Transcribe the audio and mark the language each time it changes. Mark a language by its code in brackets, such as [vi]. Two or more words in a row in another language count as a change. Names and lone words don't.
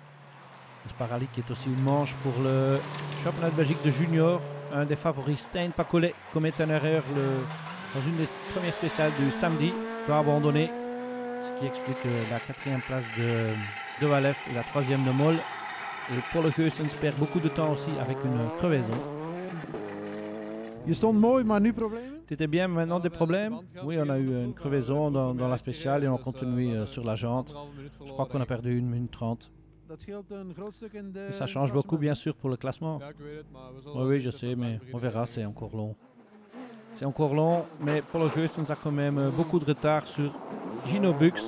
[fr] Le Spa Rally qui est aussi une manche pour le championnat de Belgique de junior. Un des favoris, Stijn Pacolet, commet une erreur dans une des premières spéciales du samedi, doit abandonner, ce qui explique la 4e place de Walef et la 3e de Moll. Et pour le Geusens perd beaucoup de temps aussi avec une crevaison. [nl] Je stond mooi, maar nu problemen? [fr] C'était bien, maintenant des problèmes? Oui, on a eu une crevaison dans la spéciale et on continue sur la jante. Je crois qu'on a perdu 1 minute 30. Et ça change beaucoup bien sûr pour le classement. Oui, je sais, mais on verra, c'est encore long. C'est encore long, mais pour le Geusens a quand même beaucoup de retard sur Gino Bux.